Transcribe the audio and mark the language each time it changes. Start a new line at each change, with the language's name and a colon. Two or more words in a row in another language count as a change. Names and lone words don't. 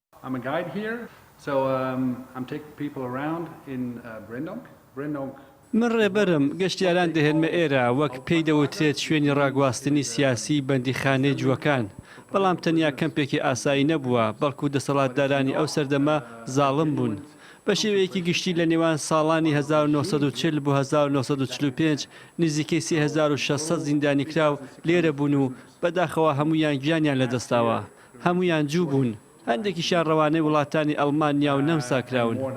English: I'm a guide here, so I'm taking people around in Brendonk. Brendonk
Central Kurdish: من ڕێبەرم گەشتیاران دەهێنمە ئێرە وەک پێی دەوترێت شوێنی ڕاگواستنی سیاسی بەندیخانەی جووەکان بەڵام تەنیا کەمپێکی ئاسایی نەبووە بەڵکو دەسەڵاتدارانی ئەو سەردەمە زاڵم بوون بە شێوەیەکی گشتی لە نێوان ساڵانی 1940 بۆ 1945 نزیکەی 3600 زیندانی کراو لێرە بوون و بەداخەوە هەمویان گیانیان لەدەستاوە هەمویان جوو بوون هەندێکیشیان ڕەوانەی وڵاتانی ئەڵمانیا و نەمسا کراون.